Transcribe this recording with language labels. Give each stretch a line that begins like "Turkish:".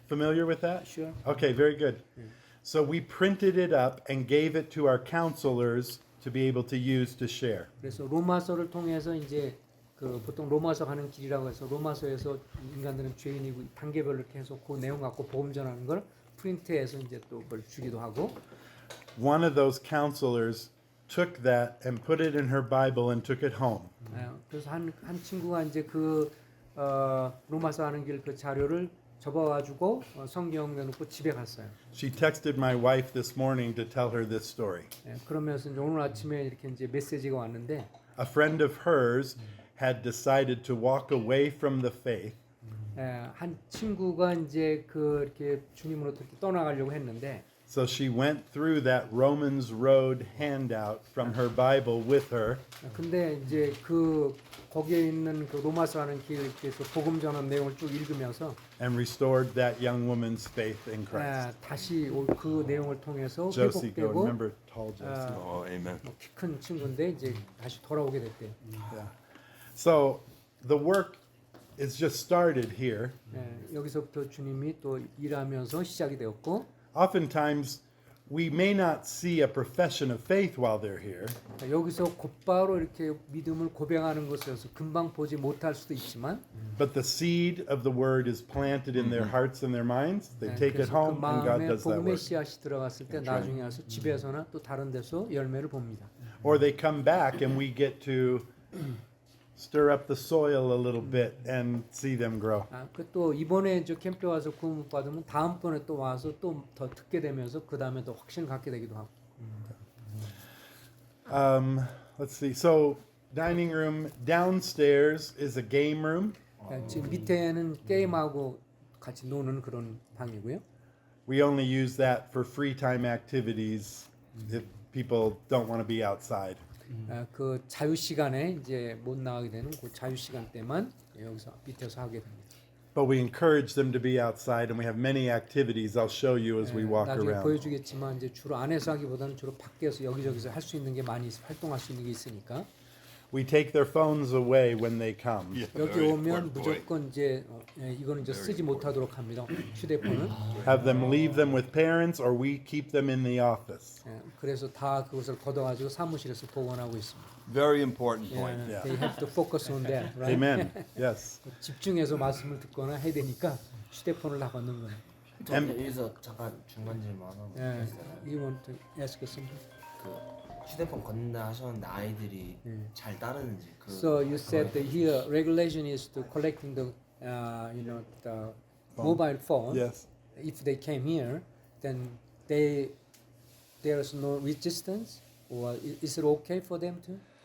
English: Familiar with that? Sure. Okay, very good. So we printed it up and gave it to our counselors to be able to use to share.
Korean: 그래서 로마서를 통해서 이제 그 보통 로마서 가는 길이라고 해서 로마서에서 인간들은 죄인이고 단계별로 이렇게 해서 그 내용 갖고 복음 전하는 걸 프린트해서 이제 또 그걸 주기도 하고.
English: One of those counselors took that and put it in her Bible and took it home.
Korean: 그래서 한 친구가 이제 그 로마서 하는 길 그 자료를 접어가지고 성경 내놓고 집에 갔어요.
English: She texted my wife this morning to tell her this story.
Korean: 그러면서 이제 오늘 아침에 이렇게 이제 메시지가 왔는데
English: A friend of hers had decided to walk away from the faith.
Korean: 한 친구가 이제 그 이렇게 주님으로부터 이렇게 떠나가려고 했는데.
English: So she went through that Romans Road handout from her Bible with her.
Korean: 근데 이제 그 거기에 있는 그 로마서 하는 길에서 복음 전한 내용을 쭉 읽으면서
English: And restored that young woman's faith in Christ.
Korean: 다시 그 내용을 통해서
English: Josie, go
Korean: 회복되고
English: remember tall Josie. Oh, amen.
Korean: 키 큰 친구인데 이제 다시 돌아오게 됐대요.
English: Yeah. So the work it's just started here.
Korean: 예, 여기서부터 주님이 또 일하면서 시작이 되었고
English: Oftentimes, we may not see a profession of faith while they're here,
Korean: 여기서 곧바로 이렇게 믿음을 고백하는 것에서 금방 보지 못할 수도 있지만
English: but the seed of the word is planted in their hearts and their minds. They take it
Korean: 그래서 그
English: home, and God
Korean: 마음에
English: does that
Korean: 복음의
English: work.
Korean: 씨앗이 들어갔을 때 나중에 와서 집에서나 또 다른 데서 열매를 봅니다.
English: Or they come back, and we get to stir up the soil a little bit and see them grow.
Korean: 또 이번에 저 캠프에 와서 구원 받으면 다음번에 또 와서 또 더 듣게 되면서 그 다음에 더 확신을 갖게 되기도 하고.
English: Let's see. So, dining room downstairs is a game room.
Korean: 지금 밑에는 게임하고 같이 노는 그런 방이고요.
English: We only use that for free time activities if people don't want to be outside.
Korean: 그 자유 시간에 이제 못 나가게 되는 그 자유 시간 때만 여기서 밑에서 하게 됩니다.
English: But we encourage them to be outside, and we have many activities I'll show you as we walk
Korean: 나중에
English: around.
Korean: 보여주겠지만 이제 주로 안에서 하기보다는 주로 밖에서 여기저기서 할 수 있는 게 많이 활동할 수 있는 게 있으니까
English: We take their phones away when they come.
Korean: 여기 오면 무조건 이제 이거는 이제 쓰지 못하도록 합니다. 휴대폰은.
English: Have them leave them with parents, or we keep them in the office.
Korean: 그래서 다 그것을 걷어가지고 사무실에서 보관하고 있습니다.
English: Very important point. Yeah. They have to focus on that, right? Amen. Yes.
Korean: 집중해서 말씀을 듣거나 해야 되니까 휴대폰을 다 걷는 거예요. 저 여기서 잠깐 중간 질문 하나
English: You want to ask something?
Korean: 그 휴대폰 걷는다 하셨는데 아이들이 잘 따르는지 그
English: So you said that here regulation is to collecting the the mobile phone. Yes. If they came here, then there's no resistance, or is it okay for them to?